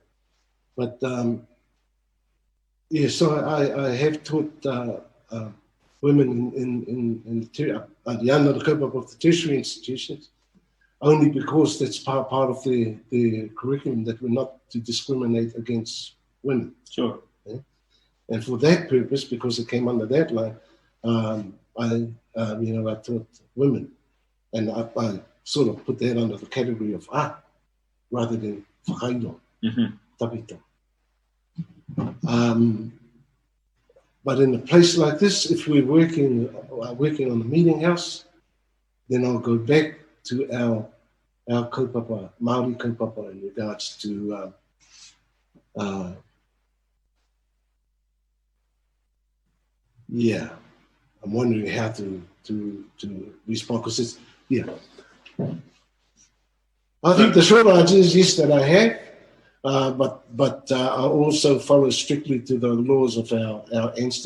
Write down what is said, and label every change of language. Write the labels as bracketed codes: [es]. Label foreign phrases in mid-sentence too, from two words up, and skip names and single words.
[en] But so I have taught women in the under the scope of the tertiary institutions, only because that's part of the curriculum that we're not to discriminate against women. Sure. Yeah? And for that purpose, because it came under that line, I taught women, and I sort of put that under the category of art rather than [mi] whakairo, tapito. [en] But in a place like this, if we're working on the meeting house, then I'll go back to our kaupapa, [mi] Māori kaupapa, [en] in regards to I'm wondering how to to respond, because it's, yeah. I think the short answer is yes, that I have, but I also follow strictly to the laws of our ancestors.